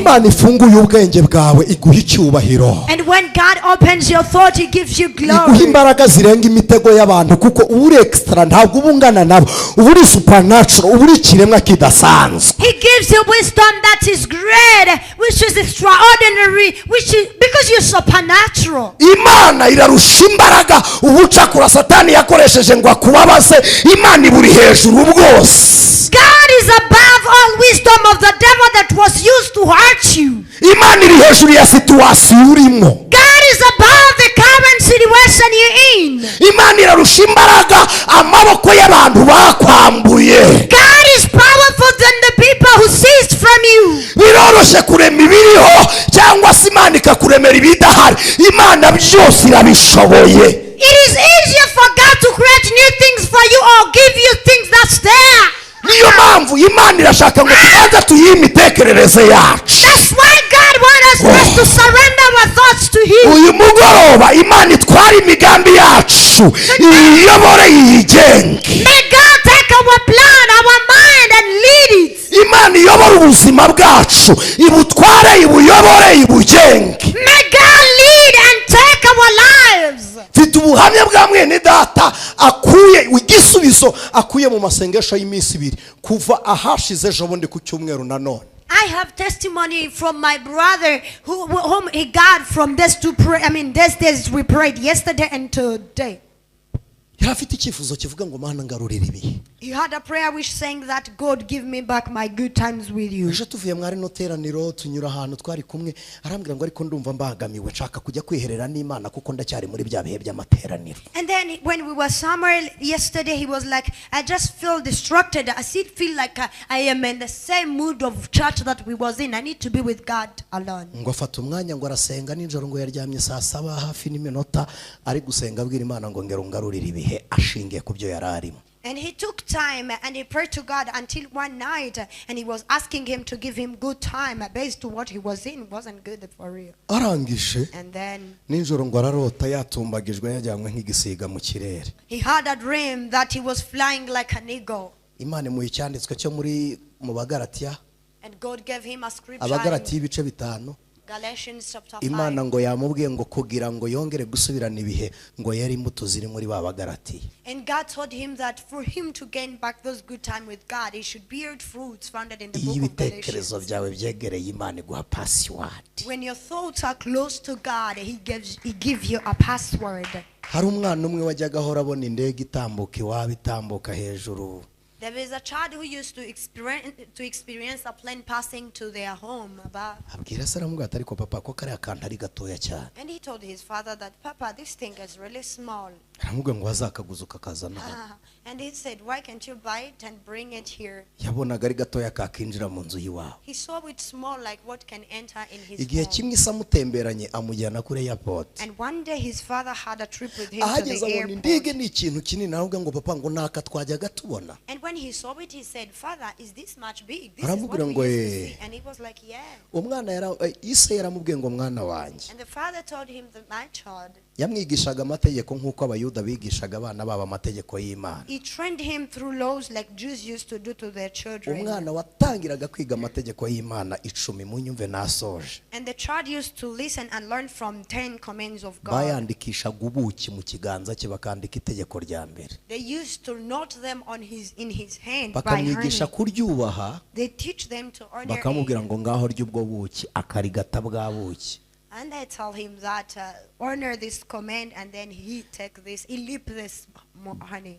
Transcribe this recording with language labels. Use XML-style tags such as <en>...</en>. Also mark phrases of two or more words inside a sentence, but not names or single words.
<rw>Imana ifunguye ubwenge bwawe iguha icyubahiro,</rw> <en>And when God opens your thought, He gives you</en> <rw>iguha</rw> <en>glory.</en> <rw>imbaraga zirenga imitego y'abantu, kuko uba uri extra, ntabwo uba ungana nabo, uba uri supernatural, uba uri ikiremwa kidasanzwe.</rw> <en>He gives you wisdom that is great, which is extraordinary, which is because you're supernatural.</en> <rw>Imana irarusha imbaraga ubucakura Satani yakoresheje ngo akubabaze. Imana iburi hejuru bwose.</rw> <en>God is above all wisdom of the devil that was used to hurt you.</en> <rw>Imana iri hejuru ya situwasiyo urimo.</rw> <en>God is above the current situation you're in.</en> <rw>Imana irarusha imbaraga amaboko y'abantu bakwambuye.</rw> <en>God is powerful than the people who seized from you.</en> <rw>Biroroshe kurema ibiriho cyangwa se Imana ikakuremera ibidahari. Imana byose irabishoboye.</rw> <en>It is easier for God to create new things for you or give you things that's there.</en> <rw>Niyo mpamvu Imana irashaka ngo tubanze tuyihe imitekerereze yacu.</rw> <en>That's why God wants us first to surrender our thoughts to Him.</en> <rw>Uyu mugoroba Imana itwara imigambi yacu iyobore yigenge.</rw> <en>May God take our plan, our mind, and lead it.</en> <rw>Imana iyobora ubuzima bwacu, ibutware, ibuyobore, ibugenge.</rw> <en>May God lead and take our lives.</en> <rw>Mfite ubuhamya bwa mwene data akuye igisubizo akuye mu masengesho y'iminsi ibiri kuva ahashize ejo bundi ku cyumweru nanone.</rw> <en>I have testimony from my brother whom he got from this to pray. These days we prayed yesterday and today. Yari afite icyifuzo kivuga ngo Mana ngarurira ibihe. He had a prayer which saying that God give me back my good times with you.</en> <rw>Ejo tuvuye mwari no teraniro tunyura ahantu twari kumwe, arambwira ngo ariko ndumva mbagamiwe, nshaka kujya kwiherera n'Imana kuko ndacyari muri bya bihe by'amateraniro.</rw> <en>And then when we were somewhere yesterday, he was like, I just feel distracted. I still feel like I am in the same mood of church that we was in. I need to be with God alone.</en> <rw>Ngo afata umwanya ngo arasenga nijoro, ngo yaryamye saa 7 hafi n'iminota ari gusenga abwira Imana ngo ngero ngarurira ibihe ashingiye ku byo yararimo.</rw> <en>And he took time and he prayed to God until one night, and he was asking him to give him good time based to what he was in. It wasn't good for real.</en> <rw>Arangije</rw> <en>And then</en> <rw>nijoro ngo ararota yatumbagijwe yajyanywe nk'igisiga mu kirere.</rw> <en>he had a dream that he was flying like an eagle.</en> <rw>Imana mu icyanditswe cyo mu Bagalatiya,</rw> <en>And God gave him a scripture</en> <rw>Abagalatiya</rw> <en>in</en> <rw>ibice 5.</rw> <en>Galatians chapter 5.</en> <rw>Imana ngo yamubwiye ngo kugira ngo yongere gusubirana ibihe ngo yari imbuto ziri muri ba Bagalatiya.</rw> <en>And God told him that for him to gain back those good time with God, he should bear fruits founded in the book of</en> <rw>Ibitekerezo</rw> <en>Galatians.</en> <rw>byawe byegereye Imana iguha password.</rw> <en>When your thoughts are close to God, he gives you a password.</en> <rw>Hari umwana umwe wajyaga ahora abona indege itambuka iwabo itambuka hejuru.</rw> <en>There is a child who used to experience a plane passing to their home above.</en> <rw>Abwira se aramubwira ariko papa ko kariya kantu ari gatoya cyane.</rw> <en>And he told his father that, Papa, this thing is really small.</en> <rw>aramubwira ngo wazakaguza ukakazana.</rw> <en>And he said, why can't you buy it and bring it here?</en> <rw>Yabonaga ari gatoya kakinjira mu nzu yiwawe.</rw> <en>He saw it small, like what can enter in his</en> <rw>Igihe</rw> <en>home.</en> <rw>kimwe isamutemberanye amujyana kuri airport.</rw> <en>And one day his father had a trip with him to</en> <rw>Ahageze</rw> <en>the</en> <rw>abona indege</rw> <en>airport.</en> <rw>ni ikintu kinini, aramubwira ngo papa ngo naka twajyaga tubona.</rw> <en>And when he saw it, he said, Father, is this much big? This is what</en> <rw>Aramubwira</rw> <en>we</en> <rw>ngo</rw> <en>used to see. And he was like, yeah.</en> <rw>Umwana ise yaramubwiye ngo mwana wanjye.</rw> <en>And the father told him that my child,</en> <rw>yamwigishaga amategeko nk'uko abayuda bigishaga abana babo amategeko y'Imana.</rw> <en>he trained him through laws like Jews used to do to their children.</en> <rw>Umwana watangiraga kwiga amategeko y'Imana 10 munyumve nasoje.</rw> <en>And the child used to listen and learn from 10 commands of God.</en> <rw>Bayandikishaga ubuki mu kiganza cye bakandika itegeko rya mbere.</rw> <en>They used to note them on in his hand by</en> <rw>Bakamwigisha</rw> <en>honey.</en> <rw>kuryubaha.</rw> <en>They teach them to honor</en> <rw>Bakamubwira</rw> <en>it.</en> <rw>ngo ngaho ry'ubwo buki akarigata bwa buki.</rw> <en>And they tell him that honor this command, and then he take this, he leap this honey.</en>